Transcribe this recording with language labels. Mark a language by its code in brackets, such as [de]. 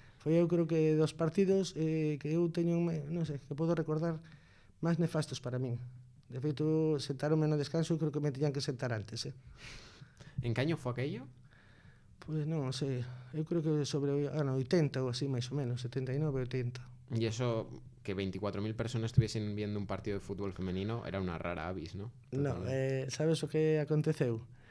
[gl] Foi eu creo que dos partidos que eu teño, non sei, que podo recordar máis nefastos para min. De feito, sentaronme no descanso e creo que me tiñan que sentar antes, [es] ¿En qué año fue aquello? [gl] Pois non sei, eu creo que sobre 80 ou así, máis ou menos, 79, 80. [es] Y eso, que 24.000 personas estuviesen viendo un partido de fútbol femenino, era una rara avis, ¿no? [gl] No, sabes o que aconteceu?